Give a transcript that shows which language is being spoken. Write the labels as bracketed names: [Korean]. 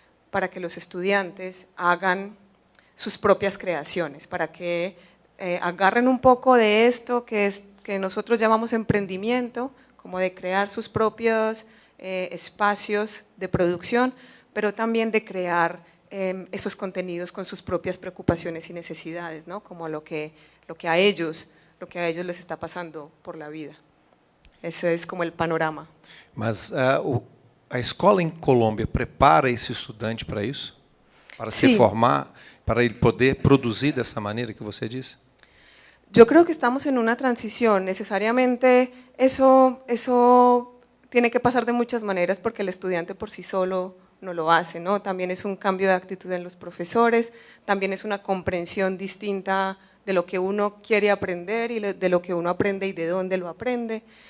[Spanish] para que los estudiantes hagan sus propias creaciones, para que agarren un poco de esto que nosotros llamamos emprendimiento, como de crear sus propios espacios de producción, pero también de crear esos contenidos con sus propias preocupaciones y necesidades, ¿no? Como lo que a ellos les está pasando por la vida. Ese es como el panorama. [Portuguese] Mas a escola em Colômbia prepara esse estudante para isso? Para se formar, para ele poder produzir dessa maneira que você disse? [Spanish] Yo creo que estamos en una transición. Necesariamente eso tiene que pasar de muchas maneras, porque el estudiante por sí solo no lo hace, ¿no? También es un cambio de actitud en los profesores, también es una comprensión distinta de lo que uno quiere aprender y de lo que uno aprende y de dónde lo aprende.